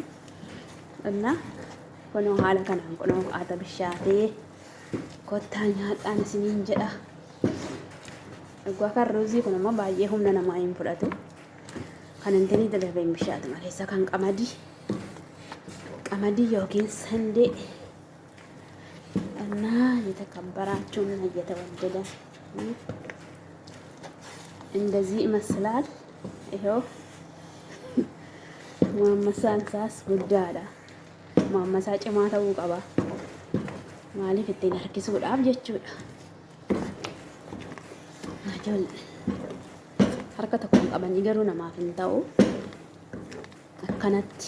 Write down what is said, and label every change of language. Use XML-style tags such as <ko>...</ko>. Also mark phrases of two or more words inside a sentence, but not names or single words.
<om>Innaa kunoo haala kanaan kunoo haata bishaatee kottaa nyaadhaan isiniin jedha. Dhugaa kan ruuzii kun immoo baay'ee humna namaa hin fudhatu. Kan intanii dafee hin bishaatu maleessa kan qamadii yookiin sandee.</om> <am>Innaa የተከበራችሁና እየተወደደ እንደዚህ ይመስላል። ይሄው</am> <om>Muhammasaan isaas guddaadha. Muhammasaa cimaa ta'uu qaba. Maaliif ittiin harkisuudhaaf jechuudha. Harka tokkoon qabanii garuu namaaf hin ta'u. Akkanatti.</om>